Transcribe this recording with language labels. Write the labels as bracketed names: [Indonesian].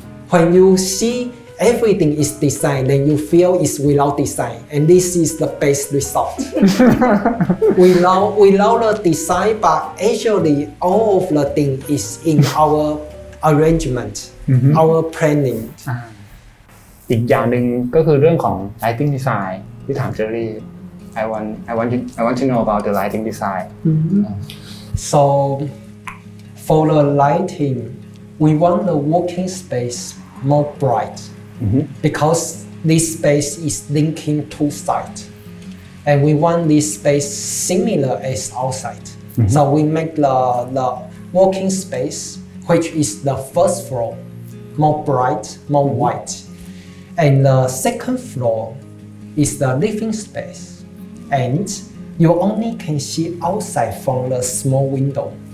[English] When you see everything is designed, then you feel it's without design, and this is the best result. without the design, but actually all of the thing is in our arrangement, our planning. [Thai] อีกอย่างหนึ่งก็คือเรื่องของ lighting design ที่ถามเจอรี่ [English] I want to know about the lighting design. So for the lighting, we want the working space more bright, because this space is linking two sides, and we want this space similar as outside. So we make the working space, which is the first floor, more bright, more white, and the second floor is the living space, and you only can see outside from the small window.